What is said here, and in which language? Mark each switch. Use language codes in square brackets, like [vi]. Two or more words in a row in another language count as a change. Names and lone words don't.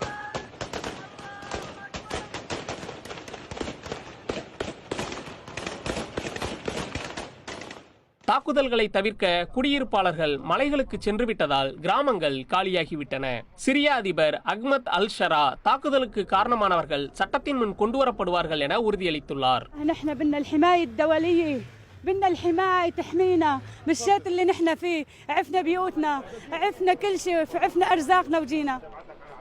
[ta] தாக்குதல்களை தவிர்க்க குடியிருப்பாளர்கள் மலைகளுக்கு சென்று விட்டதால் கிராமங்கள் காலியாகிவிட்டன. சிரியா அதிபர் அஹ்மத் அல்-ஷரா தாக்குதலுக்கு காரணமானவர்கள் சட்டத்தின் முன் கொண்டுவரப்படுவார்கள் என உறுதியளித்துள்ளார். [ar] بدنا الحماية تحمينا بالشات اللي نحن فيه. عفنا بيوتنا، عفنا كل شيء، عفنا أرزاقنا وجينا.